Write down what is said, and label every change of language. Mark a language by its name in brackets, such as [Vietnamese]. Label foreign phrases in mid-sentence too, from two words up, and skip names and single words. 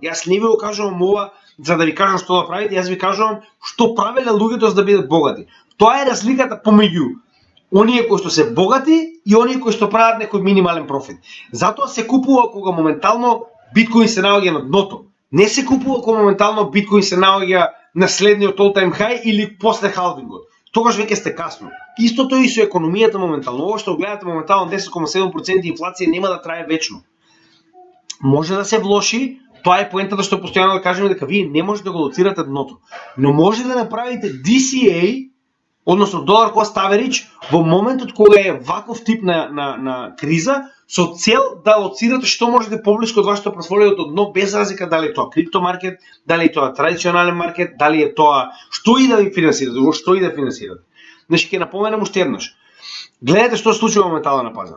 [Macedonian] Јас не ви го кажувам ова за да ви кажам што да правите, јас ви кажувам што правеле луѓето за да бидат богати. Тоа е разликата помеѓу оние кои што се богати и оние кои што прават некој минимален профит. Затоа се купува кога моментално биткоин се наоѓа на дното. Не се купува кога моментално биткоин се наоѓа на следниот [English] all time high [Macedonian] или после халвингот. тогаш веќе сте касно. Истото и со економијата моментално. Ово што гледате моментално 10,7% инфлација нема да трае вечно. Може да се влоши, тоа е поентата што постојано да кажеме дека вие не можете да го лоцирате дното. Но може да направите DCA, односно долар [English] cost average, [Macedonian] во моментот кога е ваков тип на криза, со цел да лоцирате што може да е поблиску од вашето портфолио до дно, без разлика дали е тоа криптомаркет, дали е тоа традиционален маркет, дали е тоа што и да ви финансирате, што и да финансирате. Значи ќе напоменам уште еднаш. Гледате што се случува моментално на пазарот.